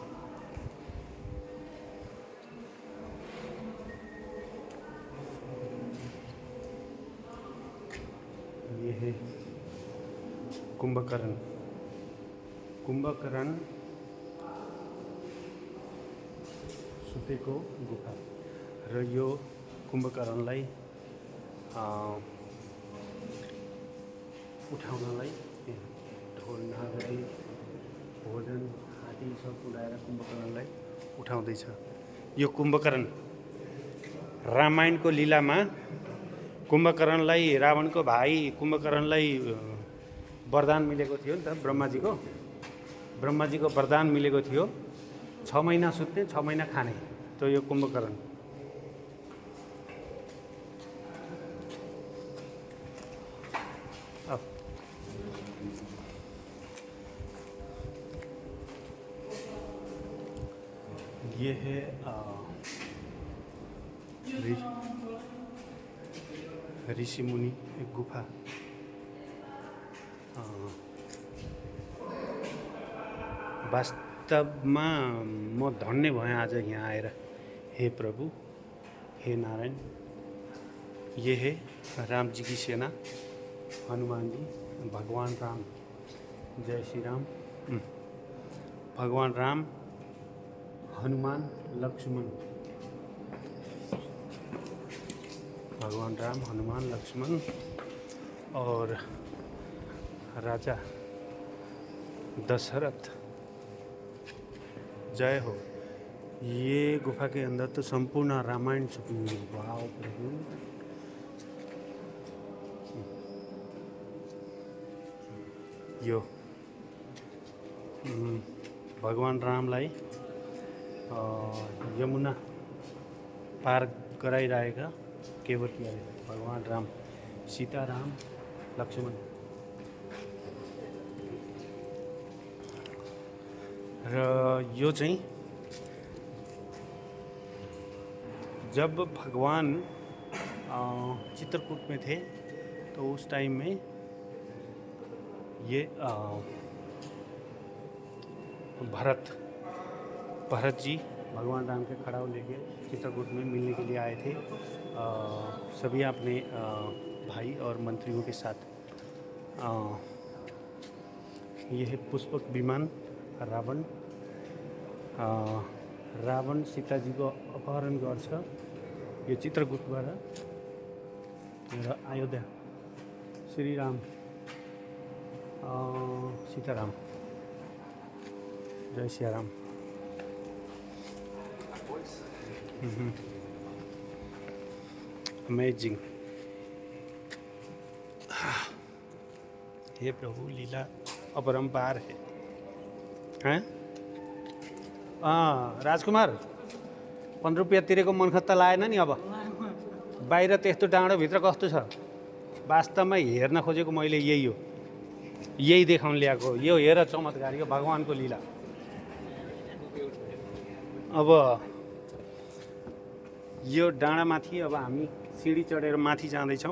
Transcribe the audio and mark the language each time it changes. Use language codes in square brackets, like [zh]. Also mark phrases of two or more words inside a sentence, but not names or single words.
[hi] ये है [ne] कुंभकर्ण सुतेको गुफा र यो कुम्भकर्णलाई उठाउनलाई ढोल नागरी भोजन हात्ती सब उडाएर कुम्भकर्णलाई उठाउँदैछ। यो कुम्भकर्ण रामायणको लीलामा कुम्भकर्णलाई, रावणको भाइ कुम्भकर्णलाई वरदान मिलेको थियो नि त। ब्रह्माजीको वरदान मिलेको थियो, 6 महिना सुत्ने 6 महिना खाने। [hi] तो यो कुम्भकर्ण ये है ऋषि मुनि एक गुफा। [ne] वास्तवमा म धन्य भएँ आज यहाँ आएर। [hi] हे प्रभु, हे नारायण। ये है राम जी की सेना, हनुमान जी, भगवान राम। जय श्री राम। भगवान राम, हनुमान, लक्ष्मण। भगवान राम, हनुमान, लक्ष्मण और राजा दशरथ। जय हो। ये गुफा के अंदर तो संपूर्ण रामायण छुपी हुई है। वाह प्रभु। [ne] यो भगवान रामलाई यमुना पार गराइरहेका केवटियाले। भगवान राम, सीताराम, लक्ष्मण। र यो चाहिँ [hi] जब भगवान चित्रकूट में थे तो उस टाइम में भरत भरत जी भगवान राम के खड़ाऊ लेके चित्रकूट में मिलने के लिए आए थे, सभी अपने भाई और मंत्रियों के साथ। यह है पुष्पक विमान रावण। [ne] रावण सीताजीको अपहरण गर्छ। यो चित्रकूटबाट र अयोध्या श्रीराम सीताराम जय सियाराम। अमेजिंग। [hi] हे प्रभु, लीला अपरंपार है। हैं? [ne] राजकुमार 15 रुपियाँ तिरेको मनखत त लाएन नि। अब बाहिर त्यस्तो डाँडोभित्र कस्तो छ, वास्तवमा हेर्न खोजेको मैले यही हो, यही देखाउन ल्याएको। यो हेर चमत्कार, यो भगवानको लीला। अब यो डाँडामाथि अब हामी सिँढी चढेर माथि जाँदैछौँ।